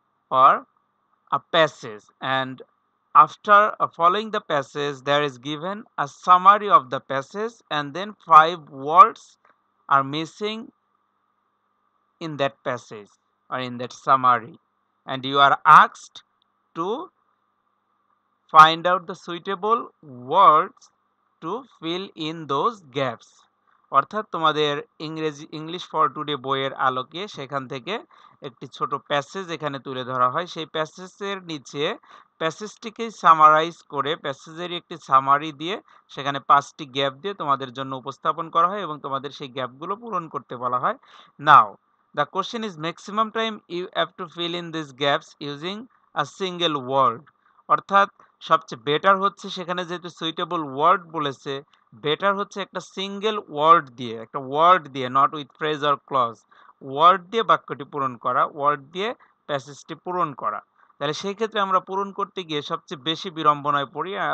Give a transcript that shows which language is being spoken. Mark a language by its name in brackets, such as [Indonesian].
[English] or a passage, and after following the passage there is given a summary of the passage, and then 5 words are missing in that passage or in that summary, and you are asked to find out the suitable words to fill in those gaps. [Bangla] অর্থাৎ তোমাদের English for today বইয়ের আলোকে সেখান থেকে একটি ছোট passage এখানে তুলে ধরা হয়। সেই প্যাসেজের নিচে প্যাসেজটিকে সামারাইজ করে প্যাসেজেরই একটি সামারি দিয়ে সেখানে 5টি গ্যাপ দিয়ে তোমাদের জন্য উপস্থাপন করা হয় এবং তোমাদের সেই গ্যাপগুলো পূরণ করতে বলা হয়। [English] Now the question is maximum time you have to fill in these gaps using a single word. [Bangla] অর্থাৎ সবচেয়ে বেটার হচ্ছে সেখানে যেহেতু সুইটেবল ওয়ার্ড বলেছে, বেটার হচ্ছে একটা সিঙ্গেল ওয়ার্ড দিয়ে, একটা ওয়ার্ড দিয়ে, [English] not with phrase or clause, [Bangla] word দিয়ে বাক্যটি পূরণ করা, ওয়ার্ড দিয়ে প্যাসেজটি পূরণ করা। তাহলে সেই ক্ষেত্রে আমরা পূরণ করতে গিয়ে সবচেয়ে বেশি বিড়ম্বনায় পড়ি।